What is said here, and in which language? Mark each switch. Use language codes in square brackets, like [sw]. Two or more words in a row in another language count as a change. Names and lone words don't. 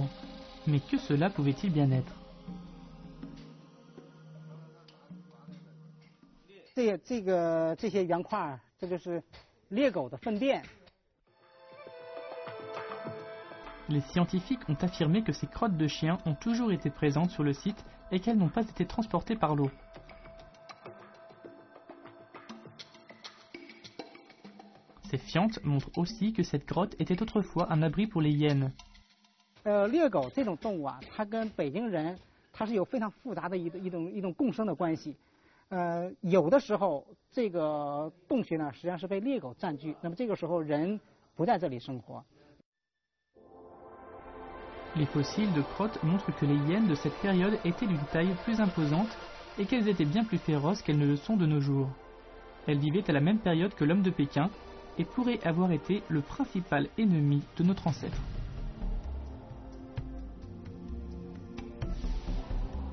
[fr] Mais que cela pouvait-il bien être ? Les scientifiques ont affirmé que ces crottes de chiens ont toujours été présentes sur le site et qu'elles n'ont pas été transportées par l'eau. Ces fientes montrent aussi que cette grotte était autrefois un abri pour les hyènes. [zh] 猎狗这种动物啊，它跟北京人它是有非常复杂的一种共生的关系。有的时候这个洞穴呢实际上是被猎狗占据，那么这个时候人不在这里生活。 [fr] Les fossiles de crottes montrent que les hyènes de cette période étaient d'une taille plus imposante et qu'elles étaient bien plus féroces qu'elles ne le sont de nos jours. Elles vivaient à la même période que l'homme de Pékin et pourraient avoir été le principal ennemi de notre ancêtre.